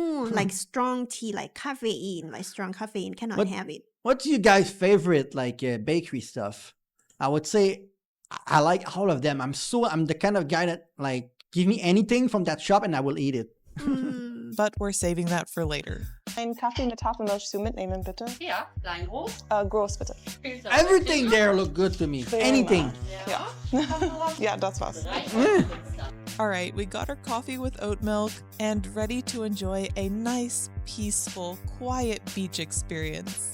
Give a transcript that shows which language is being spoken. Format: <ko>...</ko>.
<en>Like strong tea, like caffeine, like strong caffeine, cannot What- have it. What's your guys' favorite like bakery stuff? I would say I like all of them. I'm the kind of guy that like give me anything from that shop and I will eat it. But we're saving that for later.</en> <de>Ein Kaffee mit Hafermilch zu mitnehmen, bitte. Ja, klein, groß. Groß, bitte.</de> <en>Everything there look good to me. Anything.</en> <de>Ja. Ja, das war's.</de> <en>All right, we got our coffee with oat milk and ready to enjoy a nice, peaceful, quiet beach experience.</en>